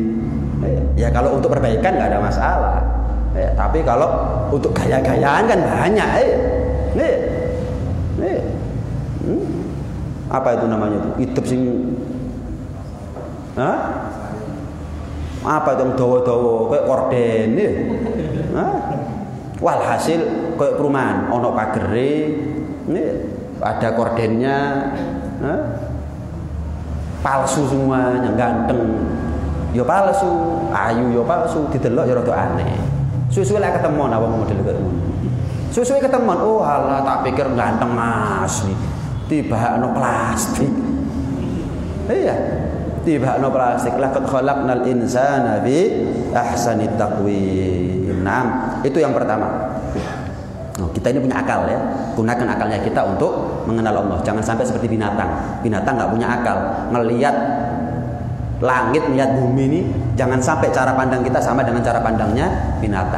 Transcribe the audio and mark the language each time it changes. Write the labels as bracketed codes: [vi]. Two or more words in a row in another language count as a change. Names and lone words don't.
[id] Ya kalau untuk perbaikan nggak ada masalah. Tapi kalau untuk gaya-gayaan kan banyak. Apa itu namanya itu? Hidup sing apa itu yang dawa-dawa kayak korden ya. Walhasil kayak perumahan [jv] ono pageri, [id] ada kordennya, palsu semuanya, [jv] ganteng yo palsu, ayu yo palsu, didelok yo rada aneh. Suwe-suwe lek ketemu ana wong model kaya ngono. Suwe-suwe ketemu, oh alah tak pikir ganteng asli. Tibakno plastik. Iya. tibakno plastik. [ar] لقد خلقنا الإنسان في أحسن تقويم. [id] Nah, itu yang pertama. Kita ini punya akal ya. Gunakan akalnya kita untuk mengenal Allah. Jangan sampai seperti binatang. Binatang nggak punya akal. Ngelihat langit, melihat bumi ini, jangan sampai cara pandang kita sama dengan cara pandangnya binatang.